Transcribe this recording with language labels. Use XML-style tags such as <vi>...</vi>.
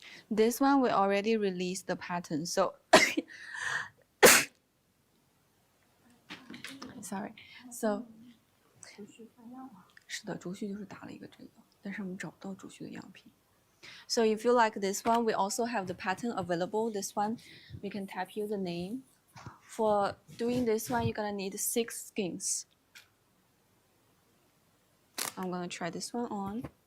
<en>This one we already released the pattern, so sorry.</en> <zh>So 是的，竹絮就是打了一个这个，但是我们找不到竹絮的样品。</zh> <en>So if you like this one, we also have the pattern available. This one, we can type you the name. For doing this one, you're gonna need 6 skeins. I'm gonna try this one on.</en>